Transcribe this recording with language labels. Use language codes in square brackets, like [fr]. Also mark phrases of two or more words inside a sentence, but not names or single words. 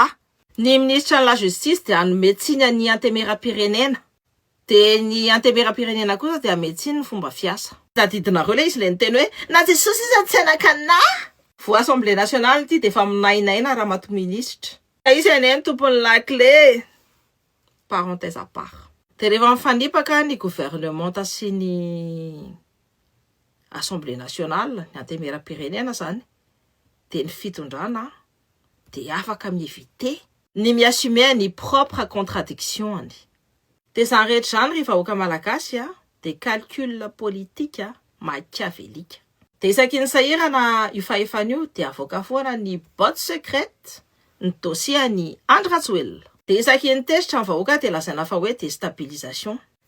[mg] Ny [fr] ministre de la justice [mg] dia hanome tsiny ny antemera-pirenena. Dia ny antemera-pirenena kosa dia hanome tsiny ny fomba fiasa. Tadidinareo ilay izy ilay niteny hoe na Jesosy izy tsy anakanahy. vo [fr] assemblée nationale [mg] ty de efa minainaina raha maty ministre izy ane tompony laclé [fr] parenthèse à part [mg] de rehefa mifanipaka ny gouvernementa sy ny [fr] assemblée nationale [mg] ny antemera-pirenena zany de ny fitondrana de afaka mievite ny miassumer ny [fr] propre contradiction [mg] de zany rehetra zany rehefa vahoaka malagasy de [fr] calcul politique machiavélique [mg] de isaky ny sahirana io fahefana io de avoaka foana ny [fr] botte secrète [mg] ny dossier ny Andry Rajoelina de isaky ny tezitra ny vahoaka de lazaina fa hoe déstabilisation